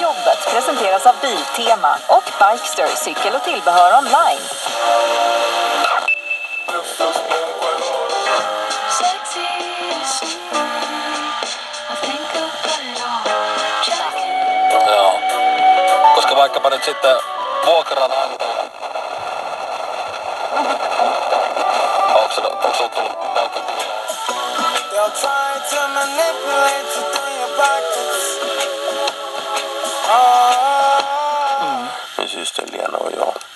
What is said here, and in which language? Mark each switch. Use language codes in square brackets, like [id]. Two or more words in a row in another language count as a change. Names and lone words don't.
[sv] Jobbet presenteras av Biltema och Bikester, cykel och tillbehör online. [fi] Joo. Koska vaikkapa nyt sitten vuokranantaja. Onko sulla tullut pelkästään? [sv] Precis, det Lena och jag.